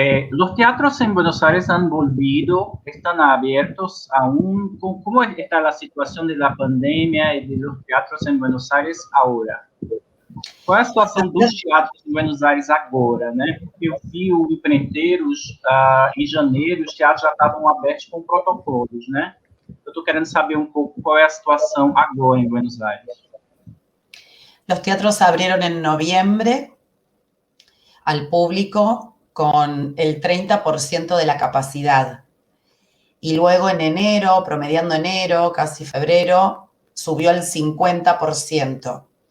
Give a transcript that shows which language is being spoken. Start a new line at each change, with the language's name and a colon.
Spanish: Los teatros en Buenos Aires han volvido, están abiertos aún. ¿Cómo está la situación de la pandemia y de los teatros en Buenos Aires ahora?
Portuguese: Qual é a situação dos teatros em Buenos Aires agora, né? Porque eu vi o Empreiteiros, em janeiro, os teatros já estavam abertos com protocolos, né? Eu estou querendo saber um pouco qual é a situação agora em Buenos Aires.
Spanish: Los teatros abrieron en noviembre al público con el 30% de la capacidad. Y luego en enero, promediando enero, casi febrero, subió al 50%.